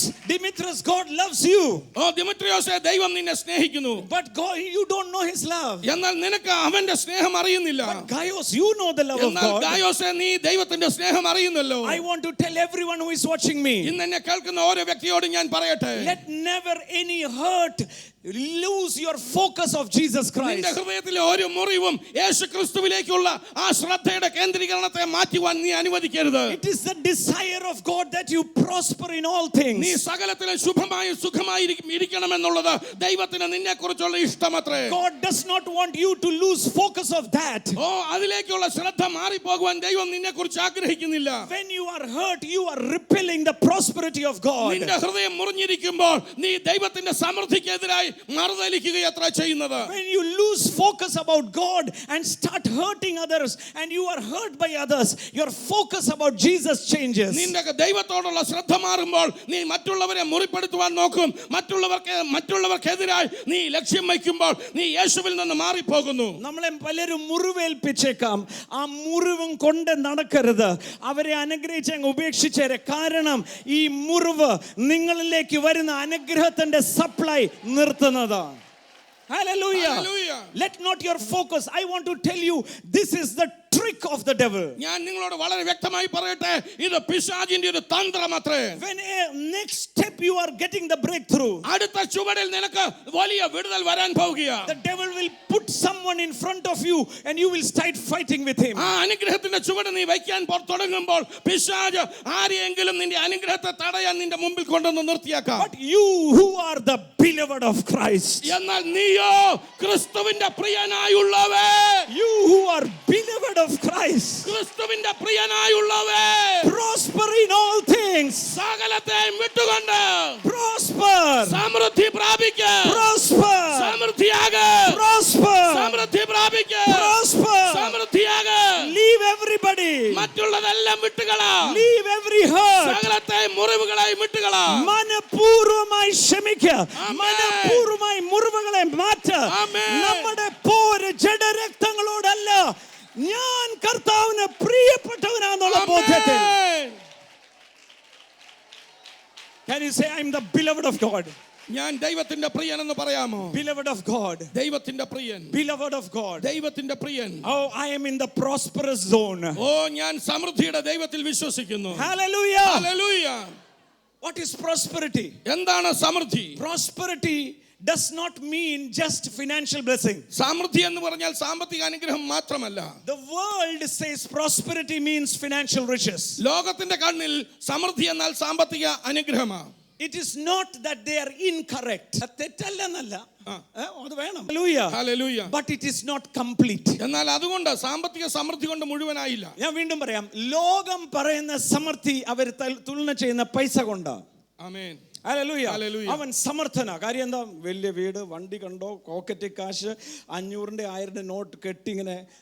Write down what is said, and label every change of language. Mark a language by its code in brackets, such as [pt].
[en] Demetrius, God loves you. [ml] ദിമിത്രിയോസേ, ദൈവം നിന്നെ സ്നേഹിക്കുന്നു. [en] But God, you don't know his love. [ml] എന്നാൽ നിനക്ക് അവന്റെ സ്നേഹം അറിയുന്നില്ല. [en] But Gaius, you know the love of [ml] എന്നാൽ [en] God. [ml] ഗായോസേ, നീ ദൈവത്തിന്റെ സ്നേഹം അറിയുന്നല്ലോ. [en] I want to tell everyone who is watching me, [ml] ഇന്ന് എന്നെ കേൾക്കുന്ന ഓരോ വ്യക്തിയോടും ഞാൻ പറയട്ടെ, [en] let never any hurt lose your focus of Jesus Christ. [ml] നിന്റെ ഹൃദയത്തിലെ ഒരു മുറിവും യേശുക്രിസ്തുവിലേക്കുള്ള ആ ശ്രദ്ധയുടെ കേന്ദ്രീകരണത്തെ മാറ്റുവാൻ നീ അനുവദിക്കരുത്. [en] It is the desire of God that you prosper in all things. [ml] നീ സകലത്തിലും ശുഭമായും സുഖമായും ഇരിക്കണമെന്നുള്ളത് ദൈവത്തിന് നിന്നെക്കുറിച്ചുള്ള ഇഷ്ടമത്രേ. [en] God does not want you to lose focus of that. [ml] അതിലേക്കുള്ള ശ്രദ്ധ മാറിപ്പോകുവാൻ ദൈവം നിന്നെക്കുറിച്ച് ആഗ്രഹിക്കുന്നില്ല. [en] When you are hurt, you are repelling the prosperity of God. [ml] നിന്റെ ഹൃദയം മുറിഞ്ഞിരിക്കുമ്പോൾ നീ ദൈവത്തിന്റെ സമൃദ്ധിക്കെതിരായി മറുതലിക്കുകയത്ര ചെയ്യുന്നത്. [en] When you lose focus about God and start hurting others and you are hurt by others, your focus about Jesus changes. [ml] നിന്റെ ദൈവത്തോടുള്ള ശ്രദ്ധ മാറുമ്പോൾ നീ മറ്റുള്ളവരെ മുറിപ്പെടുത്തുവാൻ നോക്കും. മറ്റുള്ളവർക്കെതിരായി നീ ലക്ഷ്യം വയ്ക്കുമ്പോൾ നീ യേശുവിൽ നിന്ന് മാറിപ്പോകുന്നു. നമ്മളെ പലരും മുറിവേൽപ്പിച്ചേക്കാം. ആ മുറിവും കൊണ്ട് നടക്കരുത്. അവരെ അനുഗ്രഹിച്ച് അങ്ങ് ഉപേക്ഷിച്ചേരെ. കാരണം ഈ മുറിവ് നിങ്ങളിലേക്ക് വരുന്ന അനുഗ്രഹത്തിന്റെ supply നിർത്തുന്നതാണ്. [en] Hallelujah. Hallelujah. Let not your focus. I want to tell you, this is the trick of the devil. [ml] ഞാൻ നിങ്ങളോട് വളരെ വ്യക്തമായി പറയട്ടെ, ഇത് പിശാചിന്റെ ഒരു തന്ത്രമത്രേ. [en] When next step you are getting the breakthrough, [ml] അടുത്ത ചുവടിൽ നിനക്ക് വലിയ വിടുതൽ വരാൻ പോകുകയാണ്. [en] the devil will put someone in front of you and you will start fighting with him. [ml] ആ അനുഗ്രഹത്തിന്റെ ചുവട് നീ വയ്ക്കാൻ തുടങ്ങുമ്പോൾ പിശാച് ആരെയെങ്കിലും നിന്റെ അനുഗ്രഹത്തെ തടയാൻ നിന്റെ മുമ്പിൽ കൊണ്ടുവന്ന് നിർത്തിയാക്കാം. [en] But you who are the beloved of Christ, [ml] എന്നാൽ നീയോ ക്രിസ്തുവിന്റെ പ്രിയനായുള്ളവേ, [en] you who are beloved of Christ, [ml] ക്രിസ്തുവിന്റെ പ്രിയനായുള്ളവേ, [en] prosper in all things. [ml] സകലത്തെയും വിട്ടുകൊണ്ട് [en] Prosper. [ml] സമൃദ്ധി പ്രാപിക്കുക. [en] Prosper. [ml] സമൃദ്ധിയാകുക. [en] Prosper. [ml] സമൃദ്ധി പ്രാപിക്കുക. [en] Prosper. [ml] സമൃദ്ധിയാകുക. [en] Leave everybody. [ml] മറ്റുള്ളതെല്ലാം വിട്ടുകളാ. [en] Leave every hurt. [ml] സകലത്തെയും മുറിവുകളായി വിട്ടുകളാ. മനപൂർവമായി ക്ഷമിക്കുക. [en] Amen. [ml] മനപൂർവമായി മുറിവുകളെ മാറ്റുക. [en] Amen. [ml] നമ്മുടെ പോര് ജഡരക്തങ്ങളോടല്ല, ഞാൻ കർത്താവിന് പ്രിയപ്പെട്ടവനാണെന്നുള്ള ബോധ്യത്തിൽ. [en] Amen. Can you say I am the beloved of God? [ml] ഞാൻ ദൈവത്തിന്റെ പ്രിയൻ എന്ന് പറയാമോ? [en] Beloved of God. [ml] ദൈവത്തിന്റെ പ്രിയൻ. [en] Beloved of God. [ml] ദൈവത്തിന്റെ പ്രിയൻ. [en] Oh, I am in the prosperous zone. [ml] ഞാൻ സമൃദ്ധിയുടെ ദൈവത്തിൽ വിശ്വസിക്കുന്നു. [en] Hallelujah. Hallelujah. What is prosperity? [ml] എന്താണ് സമൃദ്ധി? [en] Prosperity does not mean just financial blessing. [ml] സമൃദ്ധി എന്ന് പറഞ്ഞാൽ സാമ്പത്തിക അനുഗ്രഹം മാത്രമല്ല. [en] The world says prosperity means financial riches. [ml] ലോകത്തിന്റെ കണ്ണിൽ സമൃദ്ധി എന്നാൽ സാമ്പത്തിക അനുഗ്രഹമാണ്. [en] It is not that they are incorrect. [ml] തെറ്റല്ലെന്നല്ല, അത് വേണം. Hallelujah. [en] Hallelujah. But it is not complete. [ml] എന്നാൽ അതുകൊണ്ട് സാമ്പത്തിക സമൃദ്ധി കൊണ്ട് മുഴുവനായില്ല. ഞാൻ വീണ്ടും പറയാം, ലോകം പറയുന്ന സമൃദ്ധി അവർ തുലന ചെയ്യുന്ന പൈസ കൊണ്ടാണ്. ആമേൻ. [en] Hallelujah. Hallelujah. [ml] അവൻ സമർത്ഥന. കാര്യം എന്താ? വലിയ വീട്, വണ്ടി കണ്ടോ, പോക്കറ്റ് കാശ്, 500 1000 നോട്ട് കെട്ടിങ്ങനെ.